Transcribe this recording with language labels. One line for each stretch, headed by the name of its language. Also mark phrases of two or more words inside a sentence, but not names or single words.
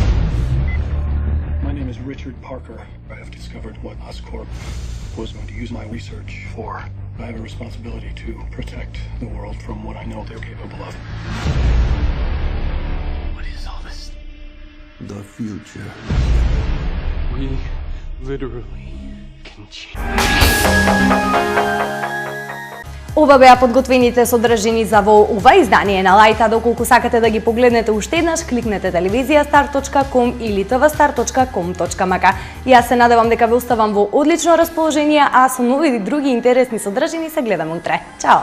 English: My name is Richard Parker. I have discovered what Oscorp was going to use my research for. I have a responsibility to protect the world from what I know they're capable of. What is all this? The future. We literally can change.
Macedonian: Ова беа подготвените содржини за во ова издание на Лајта. Доколку сакате да ги погледнете уште еднаш, кликнете телевизијастар.com или tvstar.com.mk. Јас се надевам дека ве оставам во одлично расположение, а со нови и други интересни содржини се гледаме утре.